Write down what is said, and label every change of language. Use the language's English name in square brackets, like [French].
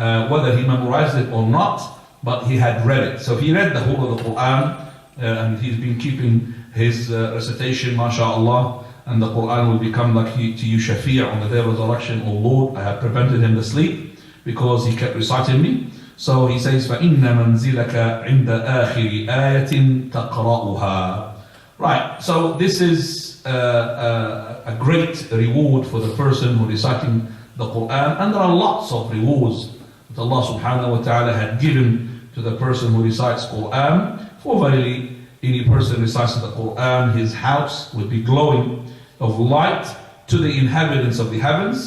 [English] Whether he memorized it or not, but he had read it. So if he read the whole of the Quran, and he's been keeping his recitation, mashallah, and the Quran will become like to you shafi' on the day of resurrection. Oh Lord, I have prevented him to sleep because he kept reciting me. So he says, [Arabic] فَإِنَّ مَنْزِلَكَ عِنْدَ آخِرِ آيَةٍ تَقْرَأُهَا. [English] Right, so this is a great reward for the person who is reciting the Quran, and there are lots of rewards that Allah subhanahu wa ta'ala had given to the person who recites Quran. For verily, any person reciting the Quran, his house would be glowing of light to the inhabitants of the heavens.